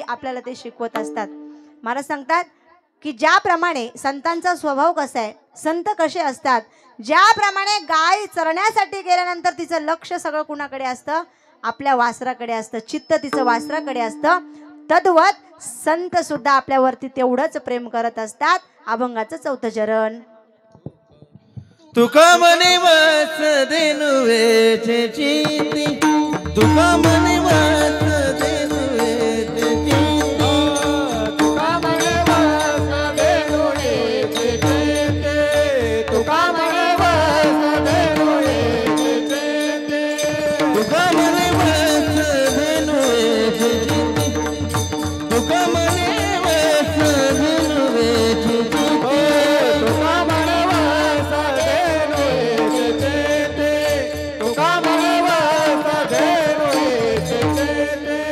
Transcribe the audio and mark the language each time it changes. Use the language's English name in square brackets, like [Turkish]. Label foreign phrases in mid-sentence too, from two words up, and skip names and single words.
[Marathi] आपल्याला ते शिकवत असतात. महाराज सांगतात की ज्याप्रमाणे संतांचा स्वभाव कसा आहे, संत कसे असतात, ज्याप्रमाणे गाय चरण्यासाठी गेल्यानंतर तिचं लक्ष सगळं कुणाकडे असतं? आपल्या वासराकडे असतं, चित्त तिचं वासराकडे असतं. तद्वत संत सुद्धा आपल्यावरती तेवढंच प्रेम करत असतात. अभंगाचं 4थं चरण. तुका मने वास देनु वेचे चिती, तुका मने वास देनु वेचे चिती, तुका मने वास देनु वेचे चिती, तुका मने वास देनु वेचे चिती, तुका मने वास देनु वेचे चिती, तुका मने वास देनु वेचे चिती, तुका मने वास देनु वेचे चिती, तुका मने वास देनु वेचे चिती.